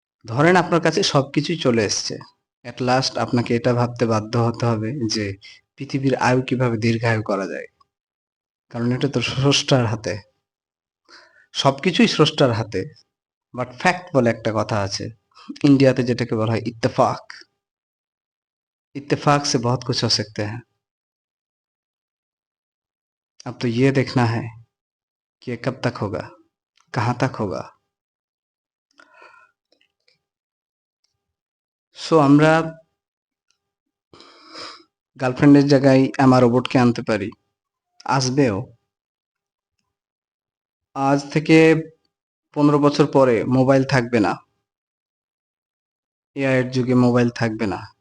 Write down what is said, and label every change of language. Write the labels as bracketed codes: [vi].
[bn] ধরেন আপনার কাছে সবকিছুই চলে এসছে, অ্যাট লাস্ট আপনাকে এটা ভাবতে বাধ্য হতে হবে যে পৃথিবীর আয়ু কিভাবে দীর্ঘায়ু করা যায়। কারণ এটা তো স্রষ্টার হাতে, সবকিছুই স্রষ্টার হাতে। বাট ফ্যাক্ট বলে একটা কথা আছে, इंडिया যেটাকে বলা হয় इत्तेफाक। [hi] इत्तेफाक से बहुत कुछ हो सकते हैं। अब तो ये देखना है कि ये कब तक होगा, कहाँ तक होगा। [bn] সো আমরা গার্লফ্রেন্ডের জায়গায় আমার রোবটকে আনতে পারি, আসবেও। আজ থেকে 15 বছর পরে মোবাইল থাকবে না, এআই এর যুগে মোবাইল থাকবে না।